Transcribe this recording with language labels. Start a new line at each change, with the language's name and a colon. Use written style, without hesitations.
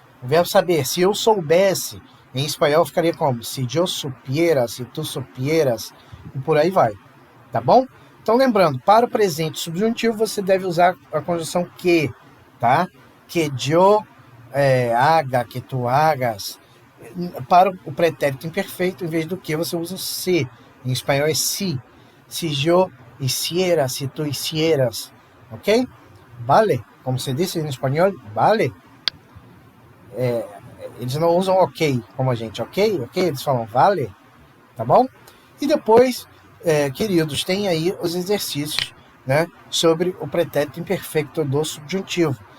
Portuguese: O verbo saber, se eu soubesse, em espanhol ficaria como
Spanish: se yo supiera, se tu supieras,
Portuguese: e por aí vai. Tá bom? Então, lembrando, para o presente subjuntivo, você deve usar a conjunção que, tá?
Spanish: Que yo haga, que tu hagas.
Portuguese: Para o pretérito imperfeito, em vez do que, você usa o se. Em espanhol é si.
Spanish: Si yo hiciera, si tu hicieras.
Portuguese: Ok? Vale? Como se disse em espanhol, vale? Eles não usam ok, como a gente. Ok? Ok? Eles falam vale. Tá bom? E depois, queridos, tem aí os exercícios, né, sobre o pretérito imperfeito do subjuntivo.